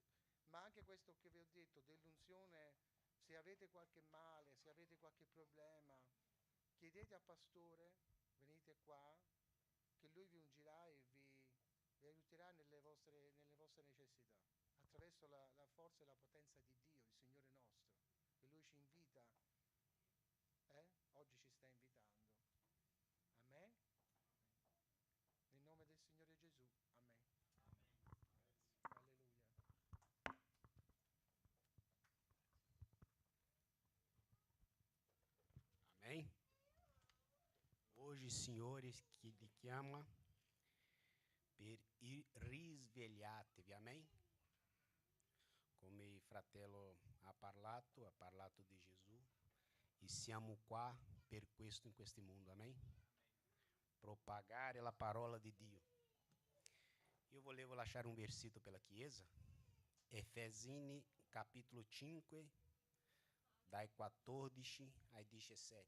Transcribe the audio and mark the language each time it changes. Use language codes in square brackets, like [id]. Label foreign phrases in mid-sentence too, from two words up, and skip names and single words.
[it] Ma anche questo che vi ho detto dell'unzione, se avete qualche male, se avete qualche problema, chiedete al pastore, venite qua, che lui vi ungirà e vi aiuterà nelle vostre necessità, attraverso la forza e la potenza di Dio, il Signore nostro, che Lui ci invita, oggi ci sta invitando. Amen? Nel nome del Signore Gesù, amen. Alleluia. [pt] Amém? Hoje, senhores, que lhe [it] chiama per risvegliatevi, [pt] amém? [it] Come il fratello ha parlato di Gesù e siamo qua per questo in questo mondo, amém? propagare la parola di Dio. Io volevo lasciare un versetto per la Chiesa, Efesini capitolo 5, dai 14 ai 17.